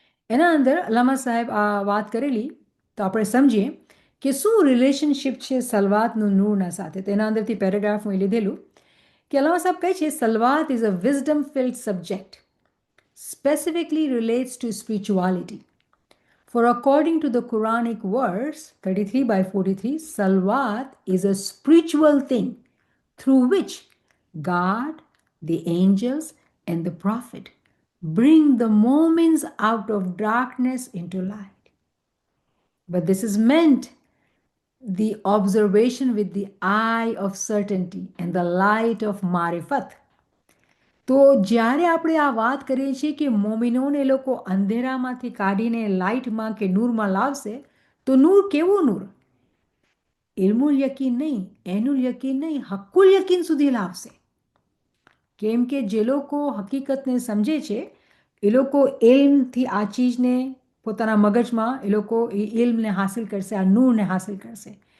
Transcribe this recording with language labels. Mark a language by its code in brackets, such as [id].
[gu] એના અંદર અલ્લામા સાહેબ આ વાત કરેલી, તો આપણે સમજીએ કે શું રિલેશનશિપ છે સલવાતનું નૂરના સાથે. તેના અંદરથી પેરેગ્રાફ હું લીધેલું કે અલ્લામા સાહેબ કહે છે [en] સલવાત is a wisdom field subject, specifically relates to spirituality. For according to the Quranic verse 33/43, Salwat is a spiritual thing through which God, the angels, and the prophet bring the moments out of darkness into light. But this is meant the observation with the eye of certainty and the light of marifat. [gu] તો જ્યારે આપણે આ વાત કરીએ છીએ કે મોમિનોને એ લોકો અંધેરામાંથી કાઢીને લાઇટમાં કે નૂરમાં લાવશે, તો નૂર કેવું નૂર? ઇલ્મુલ યકીન નહીં, એનુલ યકીન નહીં, હક્કુલ યકીન સુધી લાવશે. કેમ કે જે લોકો હકીકતને સમજે છે એ લોકો ઇલ્મથી આ ચીજને પોતાના મગજમાં એ લોકો એ ઇલ્મને હાસિલ કરશે, આ નૂરને હાસિલ કરશે.